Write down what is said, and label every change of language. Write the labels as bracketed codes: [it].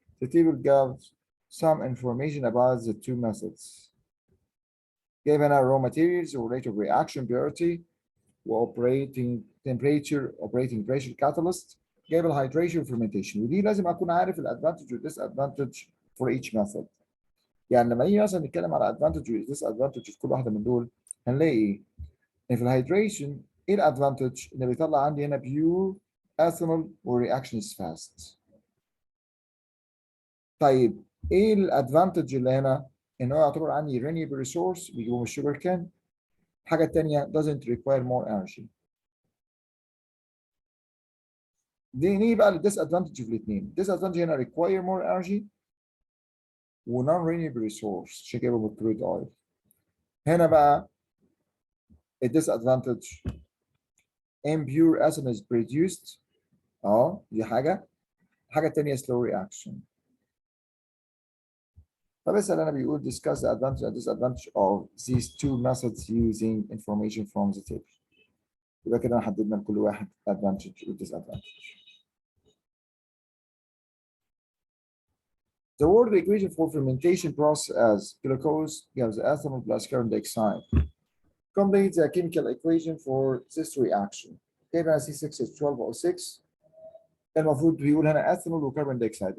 [en] The table gives some information about the 2 methods. Given our raw materials or rate of reaction purity, operating temperature, operating pressure catalyst, [ar] جايب الهيدريشن [en] fermentation [ar] ودي لازم اكون عارف الادفانتج والديسادفانتج [en] for each method. [ar] يعني لما نيجي مثلا نتكلم على advantage والديسادفانتج في كل واحده من دول هنلاقي ايه؟ ان في الهيدريشن ايه الادفانتج؟ ان بيطلع عندي هنا بيور ethanol والرياكشن [en] is fast. [ar] طيب ايه الادفانتج اللي هنا؟ ان هو يعتبر عندي renewable resource بيجيبه من الشوجر كان. الحاجه الثانيه [en] doesn't require more energy. [ar] دي نيجي بقى للديس ادفانتج في الاثنين. الديس ادفانتج هنا [en] require more energy [ar] ونون renewable resource عشان كده بالكرويد اويل. هنا بقى الديس ادفانتج [en] impure ethanol is produced [ar] دي حاجه. الحاجه الثانيه [en] slow reaction. [ar] فبسأل انا بيقول [en] discuss the advantage and disadvantage of these two methods using information from the table. [ar] يبقى كده حددنا لكل واحد advantage و disadvantage. [en] The word equation for fermentation process as glucose gives ethanol plus carbon dioxide. Complete the chemical equation for this reaction. [ar] كده C6H12O6 المفروض بيقول هنا ethanol وكربون دايوكسيد.